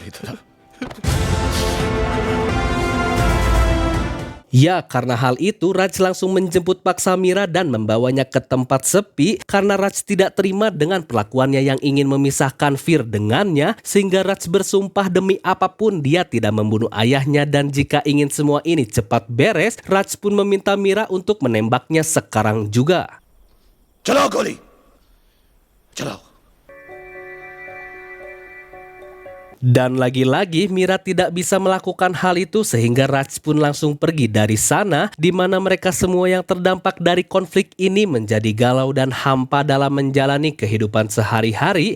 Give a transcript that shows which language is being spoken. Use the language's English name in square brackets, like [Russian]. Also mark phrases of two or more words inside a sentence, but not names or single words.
[Indonesian] Ya, karena hal itu Raj langsung menjemput paksa Mira dan membawanya ke tempat sepi karena Raj tidak terima dengan perlakuannya yang ingin memisahkan Fir dengannya, sehingga Raj bersumpah demi apapun dia tidak membunuh ayahnya. Dan jika ingin semua ini cepat beres, Raj pun meminta Mira untuk menembaknya sekarang juga. [Hindi] चलाओ गोली चलाओ. [Indonesian] Dan lagi-lagi Mira tidak bisa melakukan hal itu, sehingga Raj pun langsung pergi dari sana, di mana mereka semua yang terdampak dari konflik ini menjadi galau dan hampa dalam menjalani kehidupan sehari-hari.